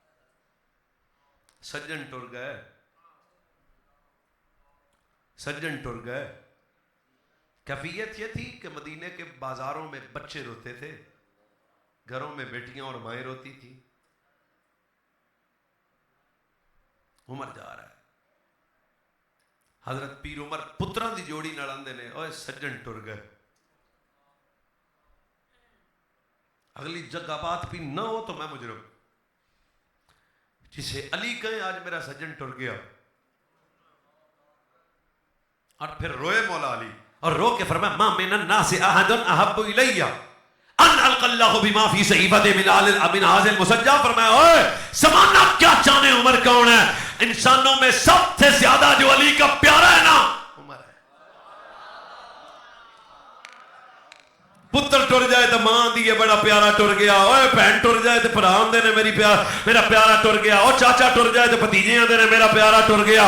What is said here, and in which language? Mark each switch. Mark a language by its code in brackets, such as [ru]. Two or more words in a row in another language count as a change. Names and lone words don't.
[pa] سجن ٹر گئے، سجن ٹر گئے. [ur] کیفیت یہ تھی کہ مدینے کے بازاروں میں بچے روتے تھے، گھروں میں بیٹیاں اور مائیں روتی تھی. عمر جا رہا ہے، [pa] حضرت پیر عمر پتراں دی جوڑی نال آندے نے اوئے سجن ٹر گئے. [ur] اگلی جگہ بات بھی نہ ہو تو میں مجرم. جسے علی کہیں آج میرا سجن ٹر گیا، اور پھر روئے مولا علی اور رو کے فرمایا [ar] ما من الناس احد احب الی ان القى اللہ بما فی صحیفۃ من هذا المسجع. [ur] فرمایا اوئے زمانہ کیا جانے عمر کون ہے، انسانوں میں سب سے زیادہ جو علی کا پیارا ہے نا عمر ہے. [pa] پتر ٹر جائے تو ماں دی یہ بڑا پیارا ٹر گیا، اوے بہن ٹر جائے تو بھرا آندے نے میرا پیارا ٹر گیا، او چاچا ٹر جائے تو بھتیجے آندے نے میرا پیارا ٹر گیا.